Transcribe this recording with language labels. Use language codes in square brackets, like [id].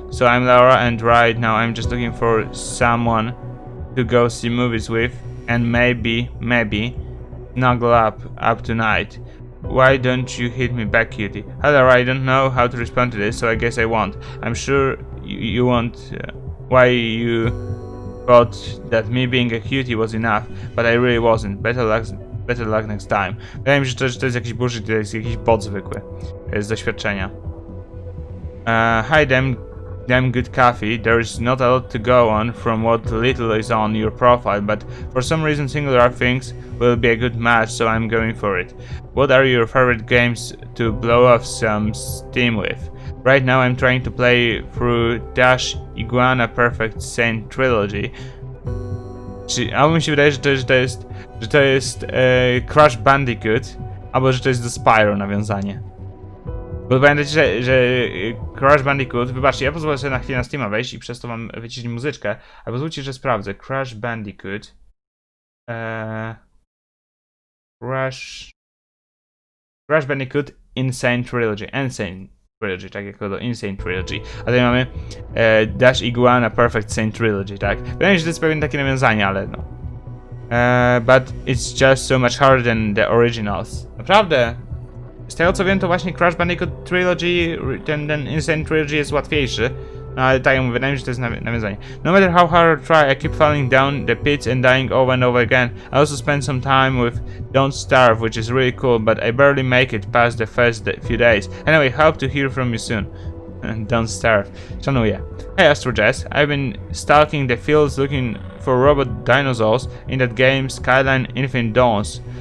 [en] So I'm Laura, and right now I'm just looking for someone to go see movies with, and maybe snuggle up tonight. Why don't you hit me back, cutie? Hello, I don't know how to respond to this, so I guess I won't. I'm sure you won't. Why you thought that me being a cutie was enough, but I really wasn't. Better luck next time. [pl] Wydaje mi się, że to jest jakiś bullshit, to jest jakiś bot zwykły. Z doświadczenia. [en] Hi, damn good coffee. There's not a lot to go on from what little is on your profile, but for some reason singular things will be a good match, so I'm going for it. What are your favorite games to blow off some steam with? Right now I'm trying to play through Dash Iguana Perfect Saint Trilogy. [pl] Albo mi się wydaje, że to jest Crash Bandicoot, albo że to jest do Spyro nawiązanie. Bo pamiętajcie, że Crash Bandicoot, wybaczcie, ja pozwolę sobie na chwilę na Steama wejść i przez to wam wyciszyć muzyczkę, a pozwólcie, że sprawdzę. Crash Bandicoot. Crash Bandicoot Insane Trilogy. Tak jak to Insane Trilogy. A tutaj mamy Dash Iguana Perfect Saint Trilogy, tak? Wydaje mi się, że to jest pewnie takie nawiązanie, ale no. [en] But it's just so much harder than the originals. [pl] Naprawdę. Z tego co wiem, to właśnie Crash Bandicoot Trilogy, ten Insane Trilogy jest łatwiejszy. No ale tak jak mówię, wydaje mi się, że to jest nawiązanie. [en] No matter how hard I try, I keep falling down the pits and dying over and over again. I also spend some time with Don't Starve, which is really cool, but I barely make it past the first few days. Anyway, hope to hear from you soon. Don't Starve. [pl] Szanuję. [en] Hey Astro Jazz, I've been stalking the fields looking for robot dinosaurs in that game Skyline Infinite Dawns.